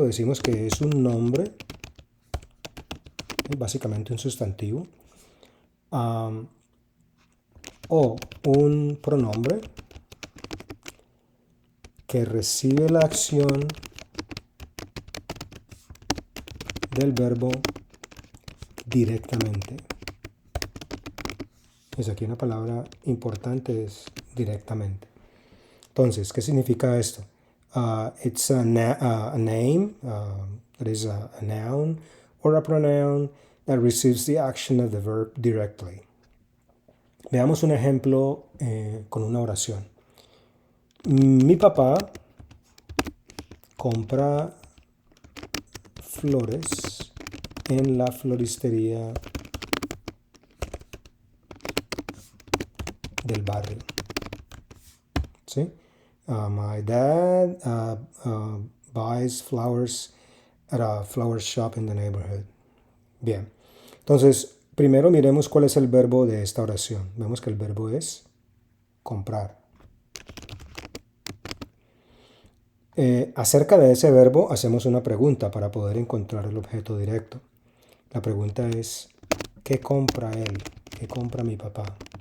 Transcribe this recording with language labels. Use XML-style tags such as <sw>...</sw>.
<es>Decimos que es un nombre, básicamente un sustantivo, o un pronombre que recibe la acción del verbo directamente. Es aquí una palabra importante, es directamente. Entonces, ¿qué significa esto?</es> <en>It's a name, that is a noun, or a pronoun that receives the action of the verb directly.</en> <es>Veamos un ejemplo con una oración. Mi papá compra flores en la floristería del barrio. ¿Sí?</es> <en>My dad buys flowers at a flower shop in the neighborhood.</en> <es>Bien. Entonces, primero miremos cuál es el verbo de esta oración. Vemos que el verbo es comprar. Acerca de ese verbo hacemos una pregunta para poder encontrar el objeto directo. La pregunta es, ¿qué compra él? ¿Qué compra mi papá?</es>